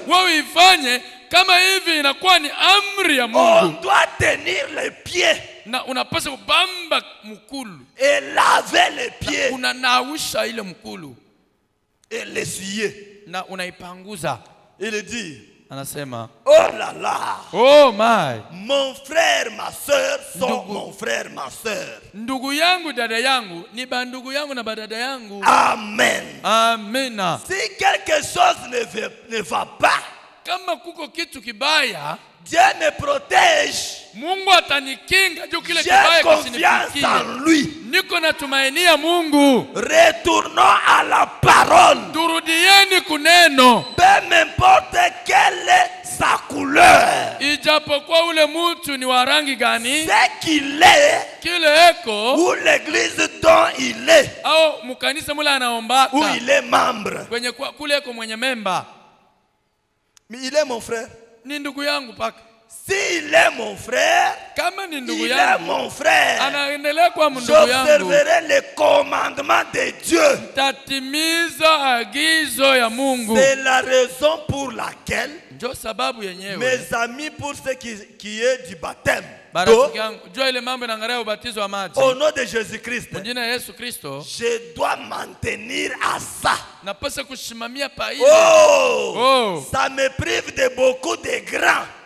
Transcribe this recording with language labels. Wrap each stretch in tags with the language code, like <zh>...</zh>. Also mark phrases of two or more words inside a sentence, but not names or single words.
<fr>On doit tenir les pieds et laver les pieds et l'essuyer. Il dit, oh là là,</fr> <en>oh my,</en> <fr>mon frère, ma soeur sont mon frère, ma soeur.</fr> <sw>Ndugu yangu dada yangu ni bandugu yangu na badada yangu.</sw> <fr>Amen.</fr> <sw>Amena.</sw> <fr>Si quelque chose ne va pas,</fr> <sw>kama kuko kitu kibaya,</sw> <fr>Dieu me protège.</fr> <sw>Mungu atanikinga juu kile</sw> <fr>J'ai</fr> <sw>kibaya</sw> <fr>confiance en lui.</fr> <sw>Niko natumainia Mungu.</sw> <fr>Retournons à la parole.</fr> <sw>Turudieni kuneno.</sw> <fr>Peu m'importe quelle est sa couleur.</fr> <sw>Ijapokuwa ule mtu ni wa rangi gani,</sw> <fr>c'est qu'il est,</fr> <sw>kile eko,</sw> <fr>ou l'église dont il est,</fr> <sw>au mukanisa mula anaombaka,</sw> <fr>où il est membre.</fr> <sw>Kwenye kule eko mwenye memba.</sw> <fr>Mais il est mon frère.</fr> <sw>Ni ndugu yangu paka.</sw> <fr>S'il est mon frère,</fr> <sw>kama ni ndugu</sw> <fr>il</fr> <sw>yangu,</sw> <fr>est mon frère.</fr> <sw>Anaendelea kuwa ndugu yangu.</sw> <fr>J'observerai les commandements de Dieu.</fr> <sw>Tatimiza agizo ya Mungu.</sw> <fr>C'est la raison pour laquelle,</fr> <sw>ndio sababu yenyewe,</sw> <fr>mes amis, pour ceux qui est du baptême, au nom de Jésus-Christ, je dois m'en tenir à ça. Oh, ça me prive de beaucoup de grands.</fr>